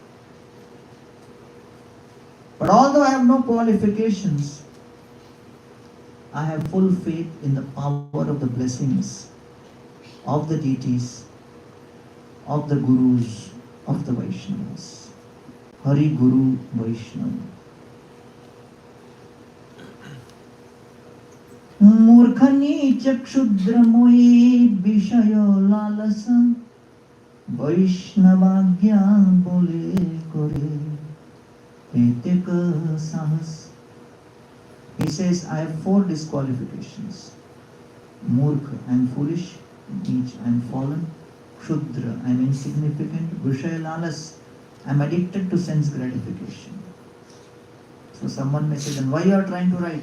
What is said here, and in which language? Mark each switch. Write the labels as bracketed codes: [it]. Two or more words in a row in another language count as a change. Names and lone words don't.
[en] But although I have no qualifications, I have full faith in the power of the blessings of the deities, of the gurus, of the Vaishnavas. [bn] Hari Guru Vaishnava. মূর্খনী চক্ষুদ্রময়ী বিষয় লালস বৈষ্ণবাজ্ঞা বলে করে এতেক সাহস. [en] He says, I have 4 disqualifications. Murkha, I am foolish. Neech, I am fallen. Kshudra, I am insignificant. [bn] বিষয় লালস, [en] I am addicted to sense gratification. So someone may say, then why you are trying to write?